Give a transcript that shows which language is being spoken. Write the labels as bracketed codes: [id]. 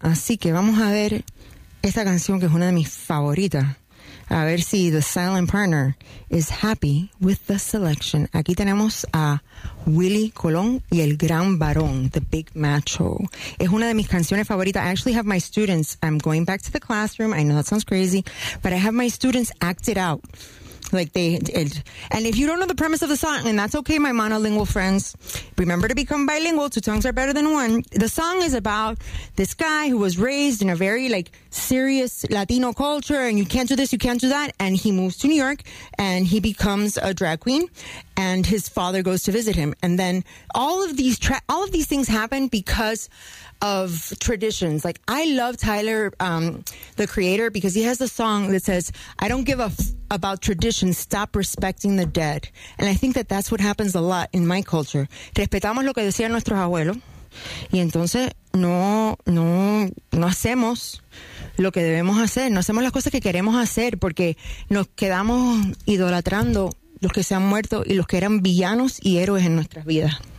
[es] Así que vamos a ver esta canción que es una de mis favoritas. A ver si [en] the silent partner is happy with the selection. [es] Aquí tenemos a Willy Colón y el gran varón, [en] the big macho. [es] Es una de mis canciones favoritas. [en] I actually have my students, I'm going back to the classroom, I know that sounds crazy, but I have my students act it out. Like they, and if you don't know the premise of the song, and that's okay, my monolingual friends, remember to become bilingual. Two tongues are better than one. The song is about this guy who was raised in a very like serious Latino culture, and you can't do this, you can't do that. And he moves to New York and he becomes a drag queen, and his father goes to visit him. And then all of these things happen because of traditions. Like, I love Tyler, the creator, because he has a song that says, I don't give a about tradition, stop respecting the dead. And I think that that's what happens a lot in my culture. [es] Respetamos lo que decían nuestros abuelos, y entonces no hacemos lo que debemos hacer, no hacemos las cosas que queremos hacer, porque nos quedamos idolatrando los que se han muerto y los que eran villanos y héroes en nuestras vidas.